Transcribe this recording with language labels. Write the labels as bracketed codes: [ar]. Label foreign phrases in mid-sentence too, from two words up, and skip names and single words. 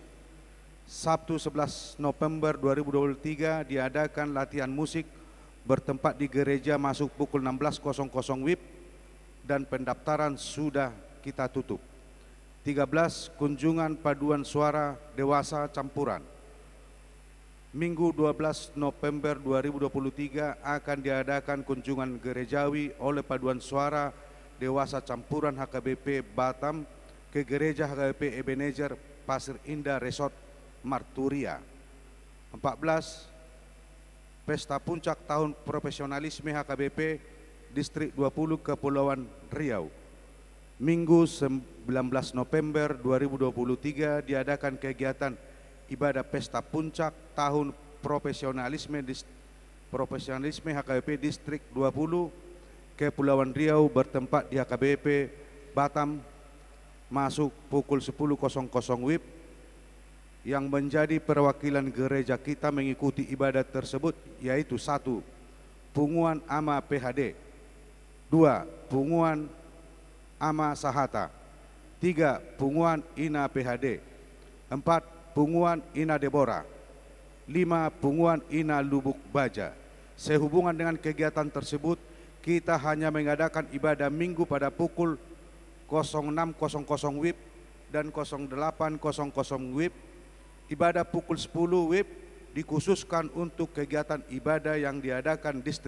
[id] Sabtu 11 November 2023 diadakan latihan musik bertempat di gereja masuk pukul 16.00 WIB dan pendaftaran sudah kita tutup. 13 kunjungan paduan suara dewasa campuran. Minggu 12 November 2023 akan diadakan kunjungan gerejawi oleh paduan suara dewasa campuran HKBP Batam ke gereja HKBP Ebenezer Pasir Indah Resort Marturia. 14 Pesta Puncak Tahun Profesionalisme HKBP Distrik 20 Kepulauan Riau. Minggu 19 November 2023 diadakan kegiatan ibadah Pesta Puncak Tahun Profesionalisme HKBP Distrik 20 Kepulauan Riau bertempat di HKBP Batam masuk pukul 10.00 WIB. Yang menjadi perwakilan gereja kita mengikuti ibadah tersebut yaitu 1. Punguan Ama PHD, 2. Punguan Ama Sahata, 3. Punguan Ina PHD, 4. Punguan Ina Deborah, 5. Punguan Ina Lubuk Baja. Sehubungan dengan kegiatan tersebut, kita hanya mengadakan ibadah minggu pada pukul 06.00 WIB dan 08.00 WIB. Ibadah pukul 10 WIB dikhususkan untuk kegiatan ibadah yang diadakan distrik.